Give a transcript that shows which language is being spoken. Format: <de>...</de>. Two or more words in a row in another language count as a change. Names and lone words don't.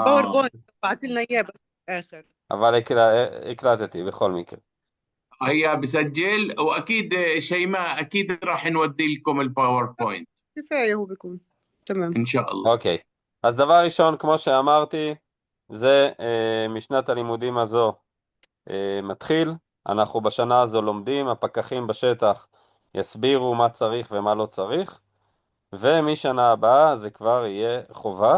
<ar>باوربوينت بعت لنا اياه بس في الاخر.</ar> <he>אבל הקלטתי בכל מקרה.</he> <ar>هي بسجل، واكيد شيماء اكيد راح نودي لكم الباوربوينت كفايه هو بيكون تمام. ان شاء الله.</ar> <he>אוקיי. אז דבר ראשון, כמו שאמרתי, זה משנת הלימודים הזו מתחיל. אנחנו בשנה הזו לומדים, הפקחים בשטח יסבירו מה צריך ומה לא צריך, ומשנה הבאה זה כבר יהיה חובה,</he>